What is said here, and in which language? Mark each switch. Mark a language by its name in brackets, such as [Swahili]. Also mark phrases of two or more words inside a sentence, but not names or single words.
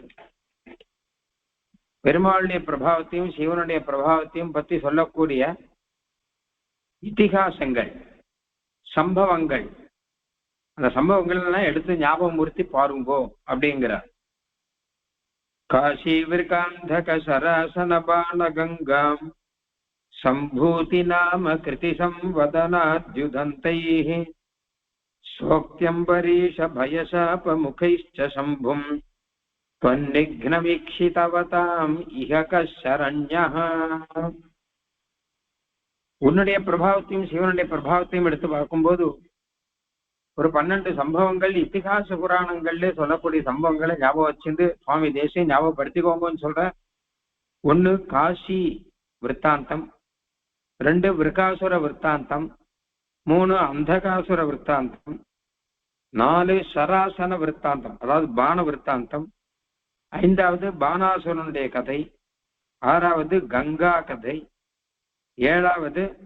[Tamil] பெருமாளுடைய பிரபாவத்தையும் சிவனுடைய பிரபாவத்தையும் பத்தி சொல்லக்கூடிய இதிகாசங்கள், சம்பவங்கள், அந்த சம்பவங்கள் எல்லாம் எடுத்து ஞாபகம் மூர்த்தி பாருங்கோ அப்படிங்கிறார். [Sanskrit] काशी वृकान्तक शरासन बाण गङ्गाम् सम्भूति नाम कृति संवदनाद्युदन्तैः सोक्त्यम्बरीष भयशाप मुखैश्च शम्भुम् त्वन्निघ्नवीक्षितवताम् इह कशरण्यः. [Tamil] உன்னுடைய பிரபாவத்தையும் சிவனுடைய பிரபாவத்தையும் எடுத்து பார்க்கும்போது ஒரு 12 சம்பவங்கள் இத்திகாச புராணங்கள்ல சொல்லக்கூடிய சம்பவங்களை ஞாபகம் வச்சிருந்து சுவாமி தேசியம் ஞாபகப்படுத்திக்கோங்கன்னு சொல்ற. 1 காசி விற்த்தாந்தம், 2 விருகாசுர விற்த்தாந்தம், 3 அந்தகாசுர விற்த்தாந்தம், 4 சராசன விற்த்தாந்தம் அதாவது பான விற்த்தாந்தம், 5வது பானாசுரனுடைய கதை, 6வது கங்கா கதை, 7வது